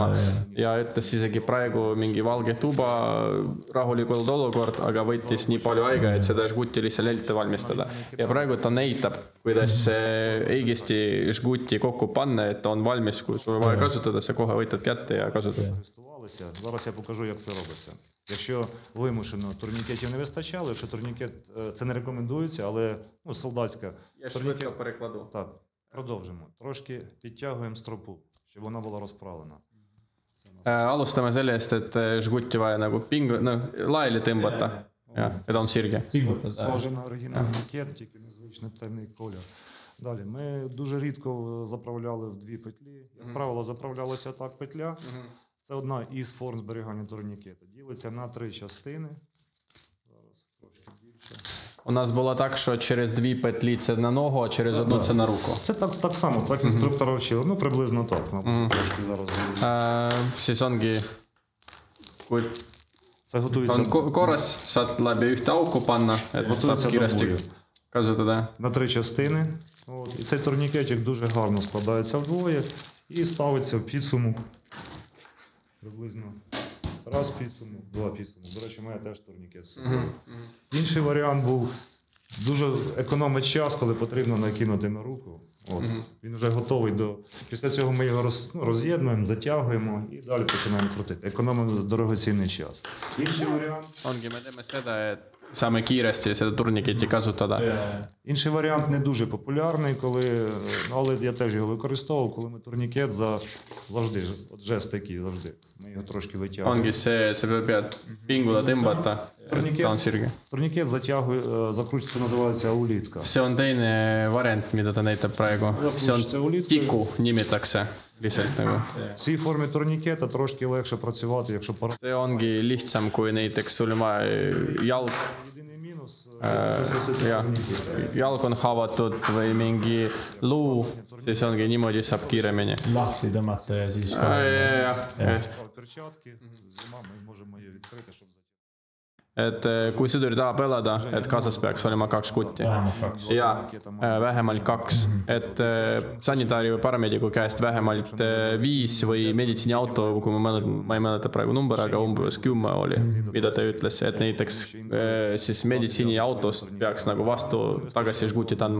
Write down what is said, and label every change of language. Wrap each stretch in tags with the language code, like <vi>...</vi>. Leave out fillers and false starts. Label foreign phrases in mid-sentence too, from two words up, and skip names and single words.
<et>Ja ütles isegi praegu mingi valge tuba, rahulikult olukord, aga võttis nii palju aega, et seda žgutti lihtsalt ette valmistada. Ja praegu ta näitab, kuidas õigesti žgutti kokku panna, et on valmis, kui sul vaja kasutada, see kohe võtad kätte ja kasutad.</et> <uk>Зараз я покажу, як це робиться. Якщо вимушено турнікетів не вистачало, якщо турнікет, це не рекомендується, але солдатська. Я швидко перекладу. Так, продовжимо. Трошки підтягуємо стропу, щоб вона була розправлена.</uk> <et>Alustame sellest, et žgutti vaja nagu laeli tõmbata. Ja, et on sirge.</et> <uk>Схоже на оригінальний кет, тільки незвичний темний колір. Далі, ми дуже рідко заправляли в дві петлі. Як правило, заправлялася так петля. Це одна із форм зберігання турнікета. Ділиться на 3 частини. Зараз трошки більше. У нас було так, що через 2 петлі це на ногу, а через одну це на руку. Це так само, так інструктор вчив. Приблизно так. Трошки зараз.</uk> <et>Siis ongi, kui</et> <uk>Це готується,</uk> <et>on korras, saad läbi ühte auku panna, et saab</et> <uk>готується до</uk> <et>kiiresti</et> <uk>бою.</uk> <et>kasutada.</et> <uk>На 3 частини. І цей турнікетик дуже гарно складається вдвоє і ставиться в підсумок. Приблизно раз підсумок, 2 підсумок. До речі, має теж турнікет з собою. Інший варіант був дуже економить час, коли потрібно накинути на руку. Він вже готовий до... Після цього ми його роз'єднуємо, затягуємо і далі починаємо крутити. Економимо дорогоцінний час. Інший варіант...</uk> <et>Ongi, me teeme seda, et saame kiiresti seda turniketi kasutada.</et> <uk>Інший варіант не дуже популярний, але я теж його використовував, коли ми турнікет завжди, от жест такий завжди, ми його трошки витягуємо.</uk> <et>Ongi see, sa pead pinguda tõmbata, ta on sirge.</et> <uk>Турнікет закручується, називається аулітка.</uk> <et>See on teine variant, mida ta näitab praegu. See on tiku nimitakse lihtsalt nagu.</et> <uk>В цій формі турнікета трошки легше працювати, якщо</uk> <et>See ongi lihtsam, kui näiteks sul on vaja jalg.</et> <uk>Єдиний мінус,</uk> <et>Jalg on haavatud või mingi luu, siis ongi niimoodi saab kiiremini. Lahti tõmmata ja siis...</et> <uk>перчатки, зима ми можемо її відкрити, щоб</uk> <et>Et kui sõdur tahab elada, et kaasas peaks olema 2 kutti. Ja vähemalt 2. Et sanitaari või paramediku käest vähemalt 5 või meditsiiniauto, kui ma ei mäleta praegu number, aga umbes 10 oli, mida ta ütles, et näiteks siis meditsiiniautost peaks nagu vastu tagasi žgutit andma.</et>